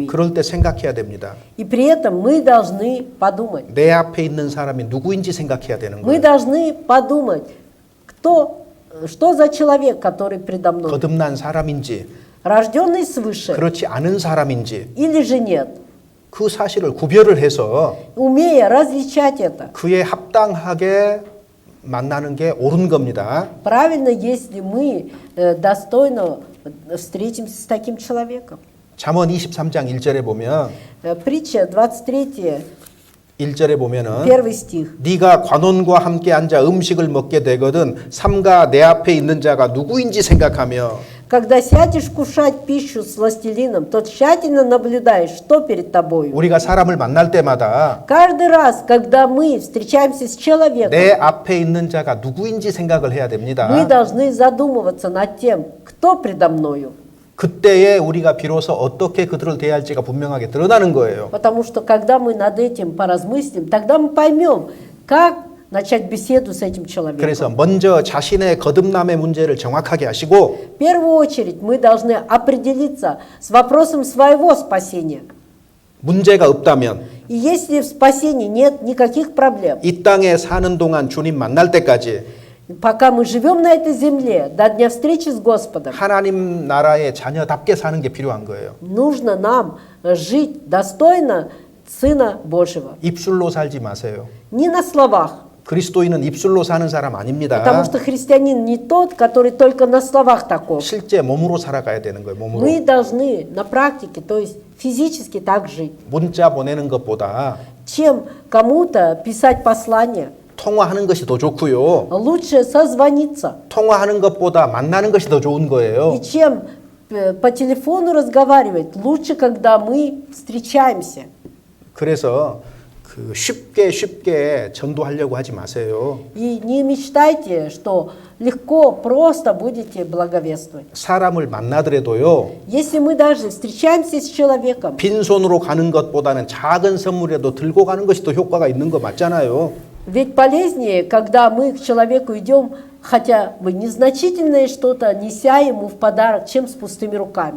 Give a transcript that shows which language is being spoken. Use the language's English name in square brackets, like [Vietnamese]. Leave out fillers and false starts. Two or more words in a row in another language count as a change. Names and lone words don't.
[Korean] 그럴 때 생각해야 됩니다. [Russian] И при этом мы должны подумать. [Korean] 내 앞에 있는 사람이 누구인지 생각해야 되는 [Russian] Мы [Korean] 거예요. [Russian] должны подумать, что за человек, который предо мной. [Korean] 거듭난 사람인지 [Russian] Рожденный свыше [Korean] 그렇지 않은 사람인지 [Russian] или же нет. [Korean] 그 사실을 구별을 해서 [Russian] Умея различать это. [Korean] 그에 합당하게 만나는 게 옳은 겁니다. [Russian] Правильно, если мы достойно встретимся с таким человеком. [Korean] 잠언 23장 1절에 보면 [Russian] Притча 23, [Korean] 1절에 보면은 [Russian] первый стих. [Korean] 네가 관원과 함께 앉아 음식을 먹게 되거든 삼가 내 앞에 있는 자가 누구인지 생각하며 [Russian] Когда сядешь кушать пищу с властелином, то тщательно наблюдаешь, что перед тобою. [Korean] 우리가 사람을 만날 때마다 [Russian] Каждый раз, когда мы встречаемся с человеком, [Korean] 내 앞에 있는 자가 누구인지 생각을 해야 됩니다. [Russian] мы должны задумываться над тем, кто предо мною. [Korean] 그때에 우리가 비로소 어떻게 그들을 대할지가 분명하게 드러나는 거예요. [Russian] Потому что когда мы над этим поразмыслим, тогда мы поймем, как начать беседу с этим человеком. [Korean] 그래서 먼저 자신의 거듭남의 문제를 정확하게 하시고 [Russian] В первую очередь мы должны определиться с вопросом своего спасения. [Korean] 문제가 없다면 [Russian] И если в спасении нет никаких проблем, [Korean] 이 땅에 사는 동안 주님 만날 때까지 [Russian] пока мы живем на этой земле, до дня встречи с Господом, [Korean] 하나님 나라의 자녀답게 사는 게 필요한 거예요. [Russian] нужно нам жить достойно Сына Божьего. [Korean] 입술로 살지 마세요. [Russian] Не на словах, [Korean] 그리스도인은 입술로 사는 사람 아닙니다. [Russian] потому что христианин не тот, который только на словах таков. [Korean] 실제 몸으로 살아가야 되는 거예요. 몸으로. [Russian] Мы должны на практике, то есть физически так жить. [Korean] 문자 보내는 것보다 [Russian] Чем кому-то писать послание, [Korean] 통화하는 것이 더 좋고요. [Russian] лучше созвониться. [Korean] 통화하는 것보다 만나는 것이 더 좋은 거예요. [Russian] И чем по телефону разговаривать, лучше, когда мы встречаемся. [Korean] 그래서 그 쉽게 전도하려고 하지 마세요. [Russian] И не мечтайте, что легко, просто будете благовествовать. [Korean] 사람을 만나더라도요. [Russian] Если мы даже встречаемся с человеком, [Korean] 빈손으로 가는 것보다는 작은 선물이라도 들고 가는 것이 더 효과가 있는 거 맞잖아요. [Russian] ведь полезнее, когда мы к человеку идем хотя бы незначительное что-то, неся ему в подарок, чем с пустыми руками.